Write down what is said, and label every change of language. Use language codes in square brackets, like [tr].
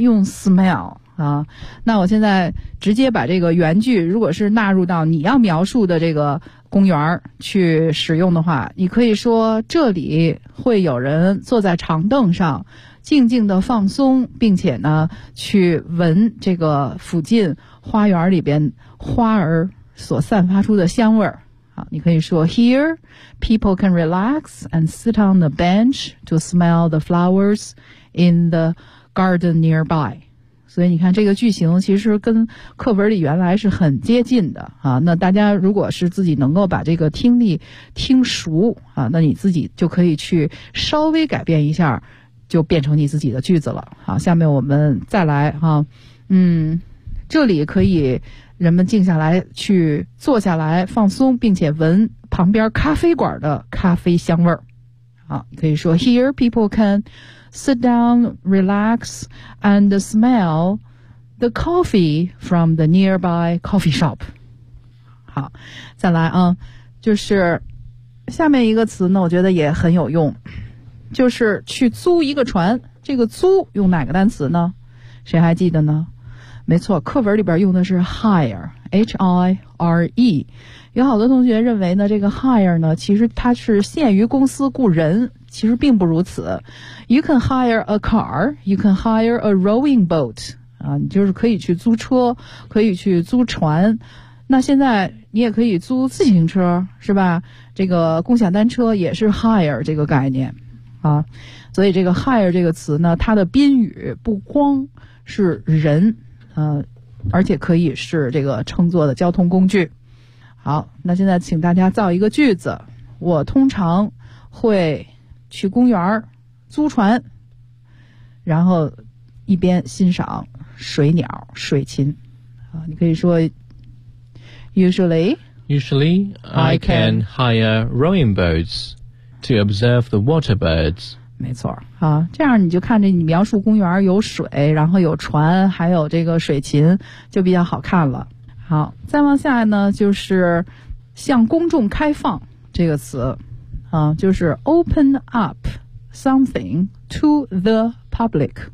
[zh] 用 smell啊，那我现在直接把这个原句，如果是纳入到你要描述的这个公园去使用的话，你可以说这里会有人坐在长凳上静静的放松，并且呢去闻这个附近花园里边花儿所散发出的香味儿。好，你可以说 [en] Here people can relax and sit on the bench to smell the flowers in the garden nearby。 [zh] 所以你看这个句型其实跟课本里原来是很接近的啊。那大家如果是自己能够把这个听力听熟啊，那你自己就可以去稍微改变一下，就变成你自己的句子了。好，下面我们再来啊。嗯，这里可以人们静下来去坐下来放松，并且闻旁边咖啡馆的咖啡香味儿。好，你可以说 [en] Here people can sit down, relax, and smell the coffee from the nearby coffee shop. [zh] 好，再来啊，就是下面一个词呢，我觉得也很有用，就是去租一个船。这个租用哪个单词呢？谁还记得呢？没错，课文里边用的是 hire，H-I-R-E。有好多同学认为呢，这个 hire 呢，其实它是限于公司雇人，其实并不如此。 [en] You can hire a car, you can hire a rowing boat. [zh] 啊，你就是可以去租车，可以去租船。那现在你也可以租自行车，是吧？这个共享单车也是 hire 这个概念啊。所以这个 hire 这个词呢，它的宾语不光是人，而且可以是这个乘坐的交通工具。好，那现在请大家造一个句子。我通常会去公园租船，然后一边欣赏水鸟水禽。啊，你可以说 Usually [en] I can hire rowing boats to observe the water birds。 [zh] 没错啊，这样你就看着你描述公园有水，然后有船，还有这个水禽，就比较好看了。好，再往下呢，就是向公众开放这个词啊，就是 [en] open up something to the public。